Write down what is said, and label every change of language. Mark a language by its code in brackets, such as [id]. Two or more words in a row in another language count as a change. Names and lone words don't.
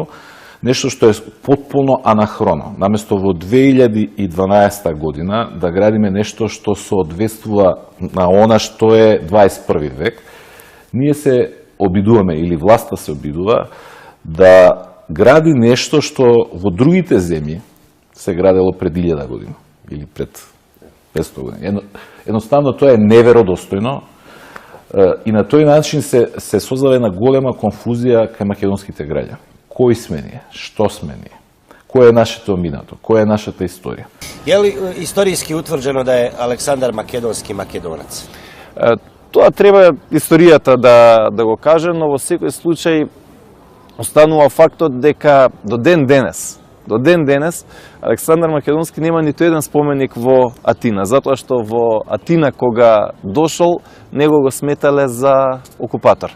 [mk] Нешто што е потполно анахроно. Наместо во 2012 година да градиме нешто што соодветствува на она што е 21 век, ние се обидуваме, или власта се обидува, да гради нешто што во другите земји се градело пред 1000 година или пред 500 година. Едноставно тоа е неверодостојно и на тој начин се создава една голема конфузија кај македонските граѓани. Кои сме ние? Што сме ние? Кој е нашето минато? Која е нашата историја? [sr] Je li istorijski utvrđeno da je Aleksandar Makedonski Makedonac? [mk] Тоа треба историјата да го каже, но во секој случај останува фактот дека до ден денес Александар Македонски нема ниту еден споменик во Атина, затоа што во Атина кога дошол, него го сметале за окупатор.